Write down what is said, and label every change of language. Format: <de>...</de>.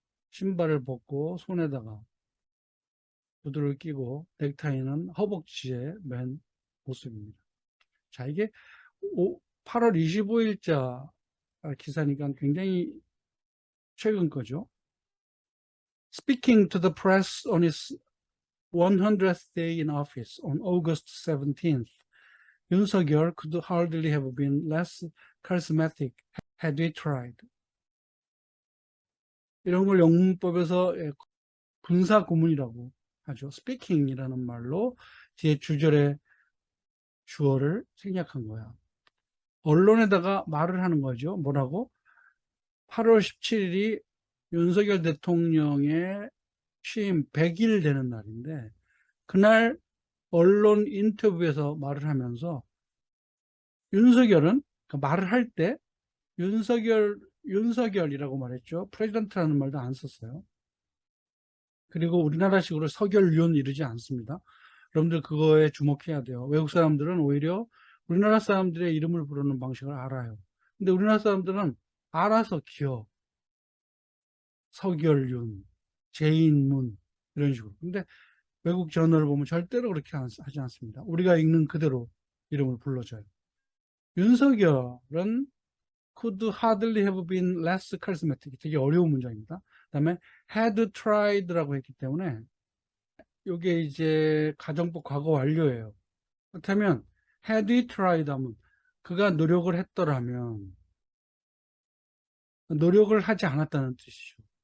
<ko>신발을 벗고 손에다가 구두를 끼고 넥타이는 허벅지에 맨 모습입니다. 자, 이게 8월 25일자 기사니까 굉장히 최근 거죠.</ko> <en>Speaking to the press on his 100th day in office on August 17th, 윤석열 could hardly have been less charismatic had he tried.</en> <ko>이런 걸 영문법에서 군사 고문이라고 하죠. speaking이라는 말로 뒤에 주절에 주어를 생략한 거야. 언론에다가 말을 하는 거죠. 뭐라고? 8월 17일이 윤석열 대통령의 취임 100일 되는 날인데, 그날 언론 인터뷰에서 말을 하면서 윤석열은 말을 할 때 윤석열이라고 말했죠. 프레지던트라는 말도 안 썼어요. 그리고 우리나라식으로 서결윤 이러지 않습니다. 여러분들 그거에 주목해야 돼요. 외국 사람들은 오히려 우리나라 사람들의 이름을 부르는 방식을 알아요. 근데 우리나라 사람들은 알아서 기어, 서결윤, 제인문 이런 식으로. 근데 외국 저널을 보면 절대로 그렇게 하지 않습니다. 우리가 읽는 그대로 이름을 불러줘요.</ko> <en>윤석열은 could hardly have been less charismatic.</en> <ko>되게 어려운 문장입니다. 그 다음에</ko> <en>had tried</en> <ko>라고 했기 때문에 이게 이제 가정법 과거 완료예요. 그렇다면</ko> <en>had he tried</en> <ko>하면 그가 노력을 했더라면, 노력을 하지 않았다는 뜻이죠.</ko>